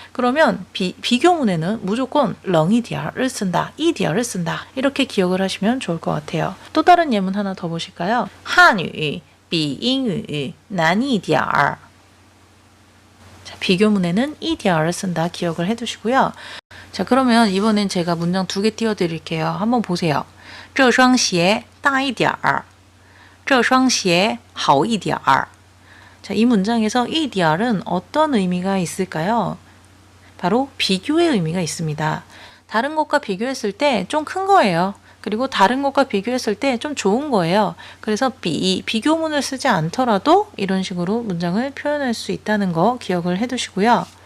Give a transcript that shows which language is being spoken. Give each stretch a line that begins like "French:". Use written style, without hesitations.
Korean: 그러면 비교문에는 무조건 冷一点儿를 쓴다, 一点儿를 쓴다 이렇게 기억을 하시면 좋을 것 같아요. 또 다른 예문 하나 더 보실까요?
Chinese: 汉语比英语难一点儿.
Korean: 비교문에는 이디어를 쓴다 기억을 해두시고요. 자, 그러면 이번엔 제가 문장 2개 띄워드릴게요. 한번 보세요.
Chinese: 这双鞋大一点儿这双鞋好一点儿.
Korean: 자, 이 문장에서 이디어는 어떤 의미가 있을까요? 바로 비교의 의미가 있습니다. 다른 것과 비교했을 때 좀 큰 거예요. 그리고 다른 것과 비교했을 때 좀 좋은 거예요. 그래서 비교문을 쓰지 않더라도 이런 식으로 문장을 표현할 수 있다는 거 기억을 해두시고요.